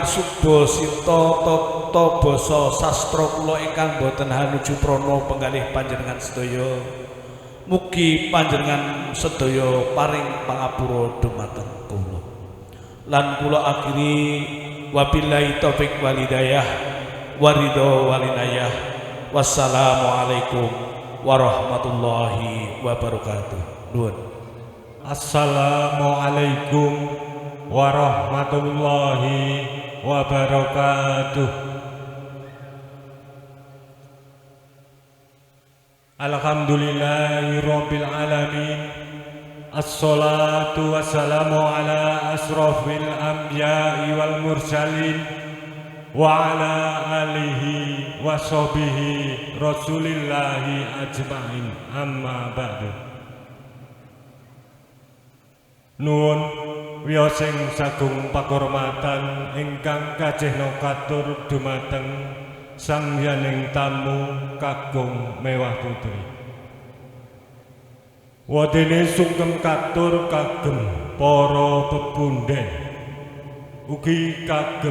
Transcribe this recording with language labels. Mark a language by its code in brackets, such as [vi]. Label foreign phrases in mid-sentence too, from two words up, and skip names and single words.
[jv] suba sita tata basa sastra kula ingkang boten hanuju prana penggalih panjenengan sedaya mugi panjenengan sedaya paring pangapura dumateng kula lan kula akhiri [ar] وبالله التوفيق والهداية والرضا والعناية والسلام عليكم ورحمة الله وبركاته. [jv] Nuwun. [ar] السلام عليكم ورحمة الله وبركاته. الحمد لله رب العالمين. الصلاة والسلام على أشرف الأنبياء والمرسلين وعلى آله وصحبه رسول الله أجمعين، أما بعد. [jv] Nuwun wiyosing sagung pakurmatan ingkang kajehna katur dumateng sangyaning tamu kakung mewah putri. Wadene sungkem katur kagem para pepunden, ugi kagem